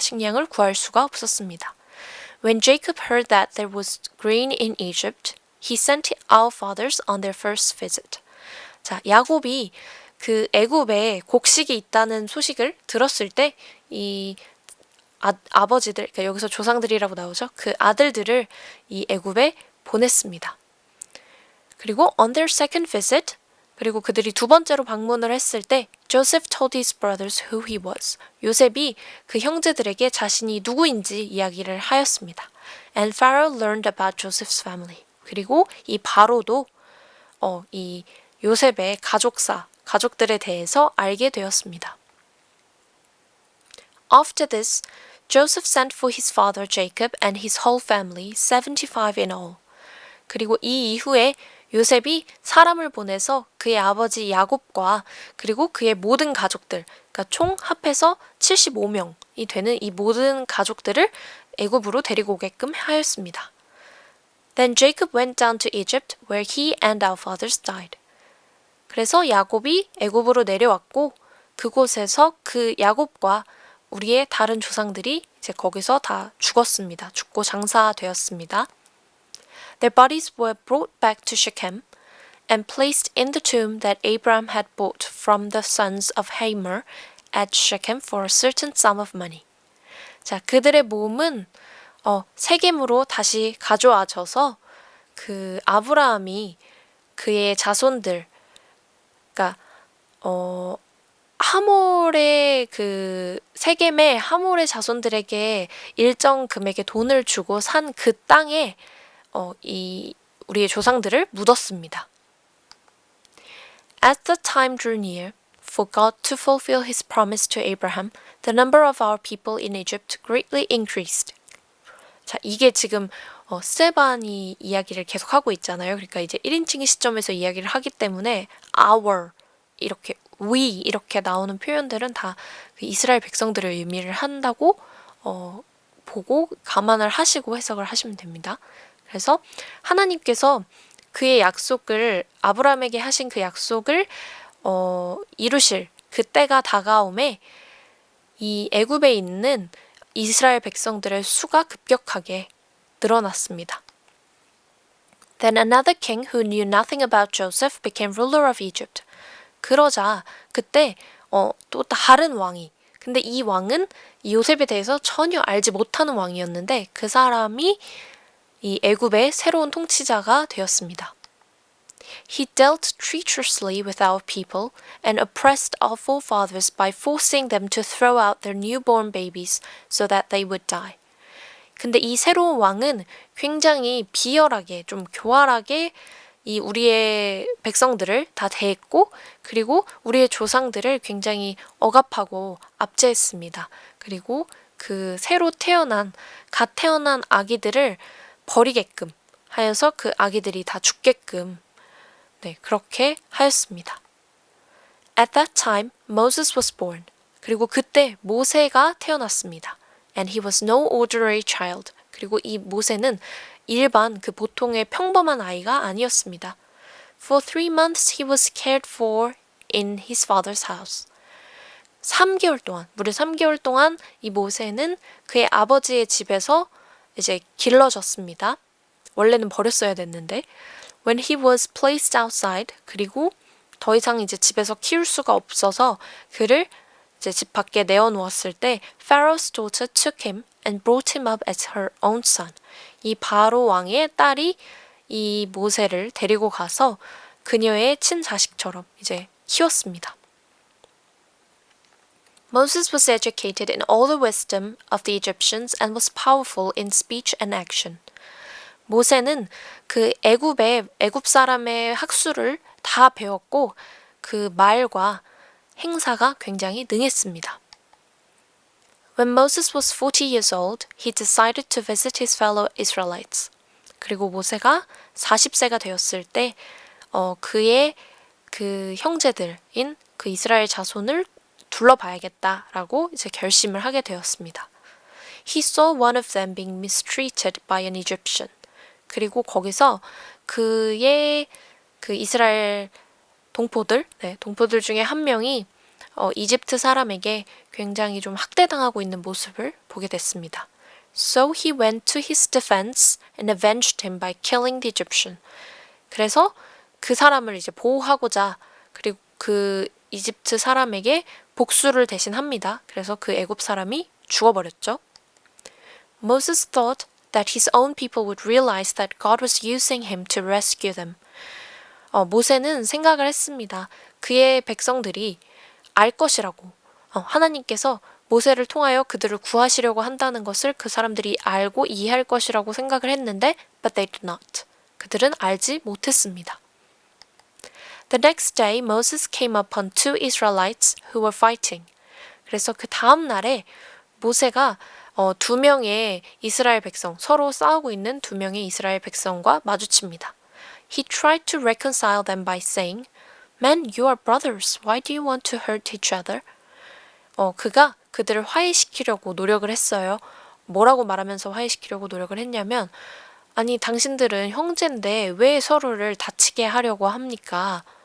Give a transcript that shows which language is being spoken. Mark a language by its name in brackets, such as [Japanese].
[Korean] 식량을 구할 수가 없었습니다. [English] When Jacob heard that there was grain in Egypt, he sent our fathers on their first visit. [Korean] 자, 야곱이 그 애굽에 곡식이 있다는 소식을 들었을 때 이 아버지들, 그러니까 여기서 조상들이라고 나오죠. 그 아들들을 이 애굽에 보냈습니다. 그리고 [English] on their second visit, [Korean] 그리고 그들이 두 번째로 방문을 했을 때 [English] Joseph told his brothers who he was. [Korean] 요셉이 그 형제들에게 자신이 누구인지 이야기를 하였습니다. [English] And Pharaoh learned about Joseph's family. [Korean] 그리고 이 바로도 이 요셉의 가족들에 대해서 알게 되었습니다. [English] After this, Joseph sent for his father Jacob and his whole family, 75 in all. [Korean] 그리고 이 이후에 요셉이 사람을 보내서 그의 아버지 야곱과 그리고 그의 모든 가족들, 그러니까 총 합해서 75명이 되는 이 모든 가족들을 애굽으로 데리고 오게끔 하였습니다. [English] Then Jacob went down to Egypt, where he and our fathers died. [Korean] 그래서 야곱이 애굽으로 내려왔고 그곳에서 그 야곱과 우리의 다른 조상들이 이제 거기서 다 죽었습니다. 죽고 장사되었습니다. [English] Their bodies were brought back to Shechem and placed in the tomb that Abraham had bought from the sons of Hamor at Shechem for a certain sum of money. [Korean] 자, 그들의 몸은 세겜으로 다시 가져와져서 그 아브라함이 그의 자손들, 그러니까 하몰의 그 세겜의 하몰의 자손들에게 일정 금액의 돈을 주고 산 그 땅에 이 우리의 조상들을 묻었습니다. [English] As the time drew near for God to fulfill his promise to Abraham, the number of our people in Egypt greatly increased. [Korean] 자, 이게 지금 스테반이 이야기를 계속하고 있잖아요. 그러니까 이제 1인칭의 시점에서 이야기를 하기 때문에 our, 이렇게 we 이렇게 나오는 표현들은 다 이스라엘 백성들을 의미를 한다고 보고 감안을 하시고 해석을 하시면 됩니다. 그래서 하나님께서 그의 약속을 아브라함에게 하신 그 약속을 이루실 그 때가 다가옴에 이 애굽에 있는 이스라엘 백성들의 수가 급격하게 늘어났습니다. [English] Then another king who knew nothing about Joseph became ruler of Egypt. [Korean] 그러자 그때 또 다른 왕이, 근데 이 왕은 요셉에 대해서 전혀 알지 못하는 왕이었는데 그 사람이 이 애굽의 새로운 통치자가 되었습니다. [English] He dealt treacherously with our people and oppressed our forefathers by forcing them to throw out their newborn babies so that they would die. [Korean] 근데 이 새로운 왕은 굉장히 비열하게, 좀 교활하게 이 우리의 백성들을 다 대했고, 그리고 우리의 조상들을 굉장히 억압하고 압제했습니다. 그리고 그 갓 태어난 아기들을 버리게끔 하여서 그 아기들이 다 죽게끔 그렇게 하였습니다. [English] At that time, Moses was born. [Korean] 그리고 그때 모세가 태어났습니다. [English] And he was no ordinary child. [Korean] 그리고 이 모세는 일반 그 보통의 평범한 아이가 아니었습니다. [English] For 3 months he was cared for in his father's house. [Korean] 3개월 동안, 무려 3개월 동안 이 모세는 그의 아버지의 집에서 이제 길러졌습니다. 원래는 버렸어야 됐는데 [English] When he was placed outside, [Korean] 그리고 더 이상 이제 집에서 키울 수가 없어서 그를 이제 집 밖에 내어놓았을 때 [English] Pharaoh's daughter took him and brought him up as her own son. [Korean] 이 바로 왕의 딸이 이 모세를 데리고 가서 그녀의 친자식처럼 이제 키웠습니다. [English] Moses was educated in all the wisdom of the Egyptians and was powerful in speech and action. [Korean] 모세는 그 애굽 사람의 학술을 다 배웠고 그 말과 행사가 굉장히 능했습니다. [English] When Moses was 40 years old, he decided to visit his fellow Israelites. [Korean] 그리고 모세가 40세가 되었을 때 그의 그 형제들인 그 이스라엘 자손을 둘러봐야겠다라고 이제 결심을 하게 되었습니다. [English] He saw one of them being mistreated by an Egyptian. [Korean] 그리고 거기서 그의 그 이스라엘 동포들 중에 한 명이 이집트 사람에게 굉장히 좀 학대당하고 있는 모습을 보게 됐습니다. [English] So he went to his defense and avenged him by killing the Egyptian. [Korean] 그래서 그 사람을 이제 보호하고자 그리고 그 이집트 사람에게 복수를 대신합니다. 그래서 그 애굽 사람이 죽어버렸죠. [English] Moses thought that his own people would realize that God was using him to rescue them. [Korean] 모세는 생각을 했습니다. 그의 백성들이 알 것이라고. 하나님께서 모세를 통하여 그들을 구하시려고 한다는 것을 그 사람들이 알고 이해할 것이라고 생각을 했는데 [English] but they did not. [Korean] 그들은 알지 못했습니다. [English] The next day, Moses came upon 2 Israelites who were fighting. [Korean] 그래서 그 다음 날에 모세가 2명의 이스라엘 백성, 서로 싸우고 있는 2명의 이스라엘 백성과 마주칩니다. [English] He tried to reconcile them by saying, Men, you are brothers. Why do you want to hurt each other? [Korean] 그가 그들을 화해시키려고 노력을 했어요. 뭐라고 말하면서 화해시키려고 노력을 했냐면, 아니, 당신들은 형제인데 왜 서로를 다치게 하려고 합니까?